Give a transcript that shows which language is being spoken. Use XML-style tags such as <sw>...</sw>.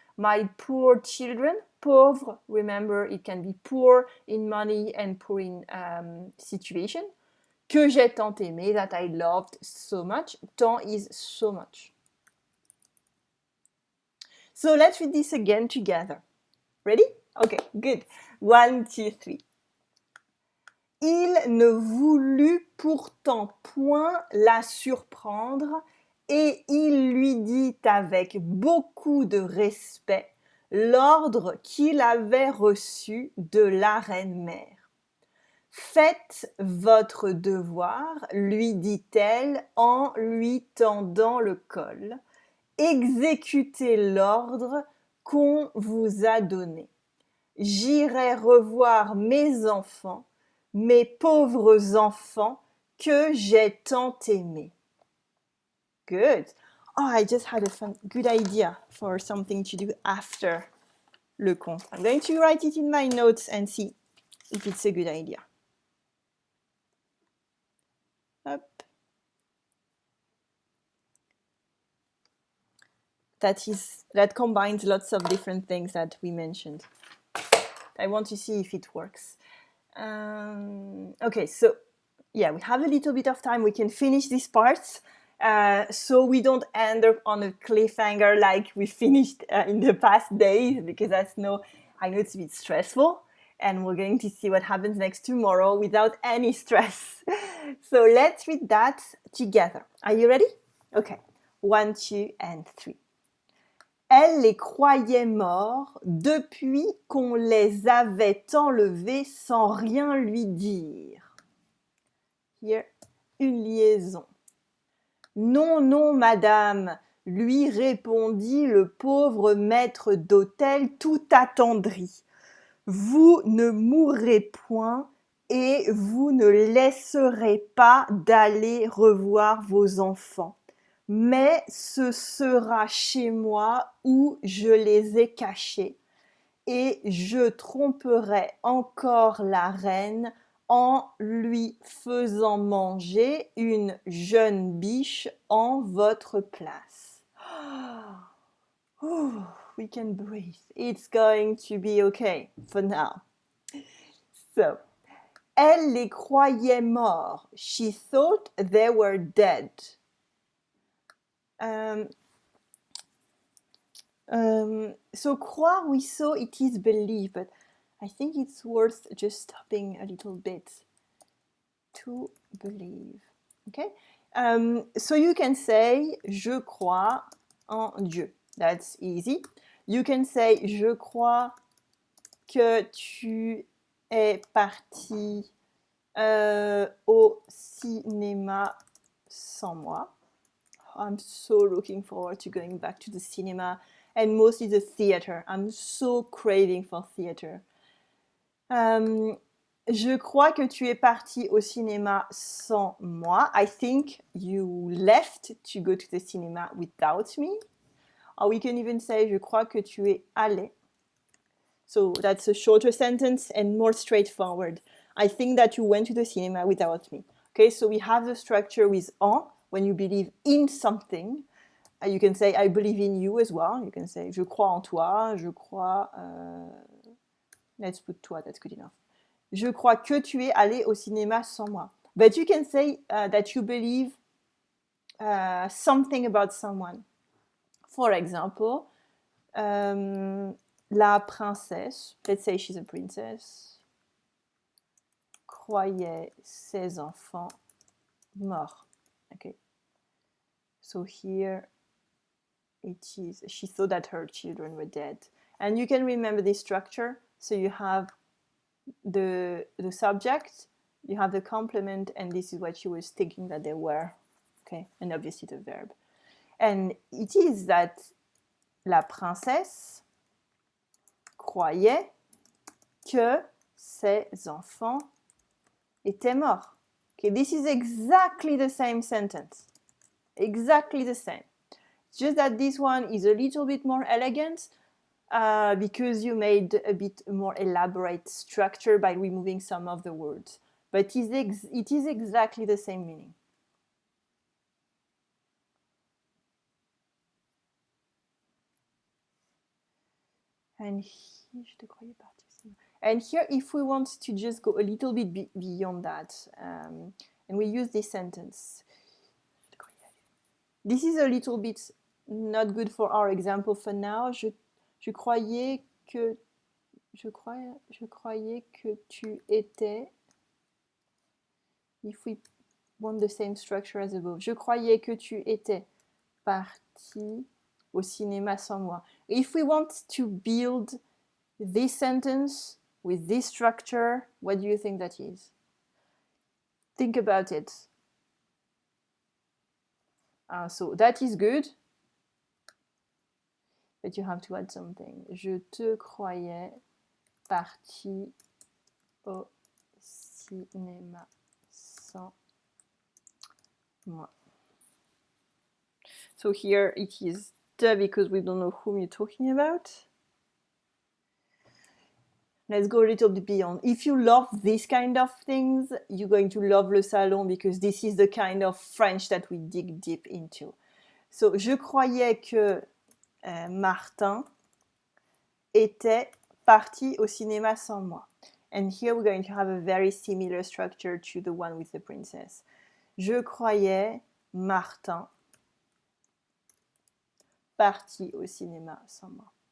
<en>My poor children, pauvre, remember it can be poor in money and poor in situation.</en> <fr>Que j'ai tant aimé,</fr> <en>that I loved so much. Tant is so much. So let's read this again together. Ready? Okay, good. 1, 2, 3.</en> <fr>Il ne voulut pourtant point la surprendre et il lui dit avec beaucoup de respect l'ordre qu'il avait reçu de la reine-mère. Faites votre devoir, lui dit-elle en lui tendant le col. Exécutez l'ordre qu'on vous a donné. J'irai revoir mes enfants, mes pauvres enfants que j'ai tant aimés.</fr> <en>Good. Oh, I just had a good idea for something to do after le conte. I'm going to write it in my notes and see if it's a good idea. Up. That combines lots of different things that we mentioned. I want to see if it works. Okay, so yeah, we have a little bit of time. We can finish these parts so we don't end up on a cliffhanger like we finished in the past days, because I know it's a bit stressful, and we're going to see what happens next tomorrow without any stress. So let's read that together. Are you ready? Okay, 1, 2, and 3.</en> <fr>Elle les croyait morts depuis qu'on les avait enlevés sans rien lui dire. Here, une liaison. Non, non, madame, lui répondit le pauvre maître d'hôtel tout attendri. Vous ne mourrez point et vous ne laisserez pas d'aller revoir vos enfants. Mais ce sera chez moi où je les ai cachés, et je tromperai encore la reine en lui faisant manger une jeune biche en votre place.</fr> <en>We can breathe. It's going to be okay for now.</en> <fr>So, elle les croyait morts.</fr> <en>She thought they were dead. So croire, we saw it is believe, but I think it's worth just stopping a little bit. To believe. Okay? So you can say</en> <fr>je crois en Dieu.</fr> <en>That's easy. You can say</en> <fr>je crois que tu es parti au cinéma sans moi.</fr> <en>I'm so looking forward to going back to the cinema, and mostly the theater. I'm so craving for theater.</en> <fr>Je crois que tu es parti au cinéma sans moi.</fr> <en>I think you left to go to the cinema without me. Or we can even say,</en> <fr>je crois que tu es allé.</fr> <en>So that's a shorter sentence and more straightforward. I think that you went to the cinema without me. Okay, so we have the structure with en when you believe in something. You can say I believe in you as well. You can say</en> <fr>je crois en toi, je crois.</fr> <en>Let's put toi, that's good enough.</en> <fr>Je crois que tu es allé au cinéma sans moi.</fr> <en>But you can say that you believe something about someone. For example, la princesse, let's say she's a princess,</en> <fr>croyait ses enfants morts.</fr> <en>Okay. So here it is, she thought that her children were dead. And you can remember this structure. So you have the subject, you have the complement, and this is what she was thinking that they were. Okay, and obviously the verb. And it is that</en> <fr>la princesse croyait que ses enfants étaient morts.</fr> <en>Okay, this is exactly the same sentence. Exactly the same. Just that this one is a little bit more elegant because you made a bit more elaborate structure by removing some of the words. But it is exactly the same meaning. And here, if we want to just go a little bit beyond that, and we use this sentence, this is a little bit not good for our example for now.</en> <fr>Je croyais que tu étais.</fr> <en>If we want the same structure as above,</en> <fr>je croyais que tu étais parti au cinéma sans moi.</fr> <en>If we want to build this sentence with this structure, what do you think that is? Think about it. So that is good, but you have to add something.</en> <fr>Je te croyais parti au cinéma sans moi.</fr> <en>So here it is the because we don't know whom you're talking about. Let's go a little bit beyond. If you love this kind of things, you're going to love Le Salon because this is the kind of French that we dig deep into.</en> <fr>So, je croyais que Martin était parti au cinéma sans moi.</fr> <en>And here we're going to have a very similar structure to the one with the princess.</en> <fr>Je croyais Martin parti au cinéma sans moi.</fr>